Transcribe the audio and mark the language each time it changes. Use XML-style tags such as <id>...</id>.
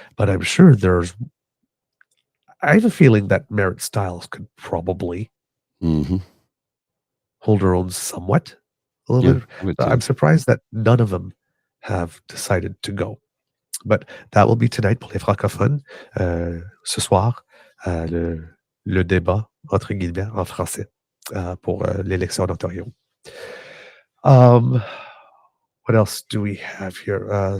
<en>But I'm sure I have a feeling that Merritt Stiles could probably hold her own somewhat. A little bit. I'm surprised that none of them have decided to go. But that will be tonight</en> <fr>pour les francophones. Ce soir, le débat, entre guillemets, en français, pour l'élection d'Ontario.</fr> <en>What else do we have here?</en>